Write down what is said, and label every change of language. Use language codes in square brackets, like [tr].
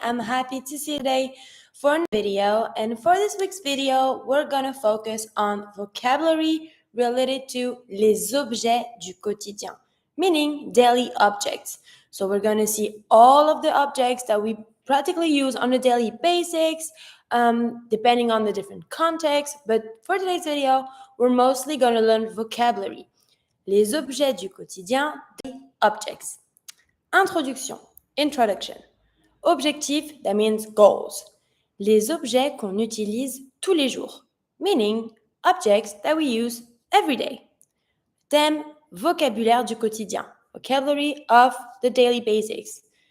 [en] I'm happy to see you today for a video. And for this week's video, we're going to focus on vocabulary related to [fr] les objets du quotidien, [en] meaning daily objects. So we're going to see all of the objects that we practically use on a daily basis, depending on the different contexts. But for today's video, we're mostly going to learn vocabulary. [fr] Les objets du quotidien, [en] daily objects. [fr] Introduction, introduction. [en] Objectif, that means goals. [fr] Les objets qu'on utilise tous les jours, [en] meaning objects that we use every day. Thème, [fr] vocabulaire du quotidien, [en] vocabulary of the daily basics.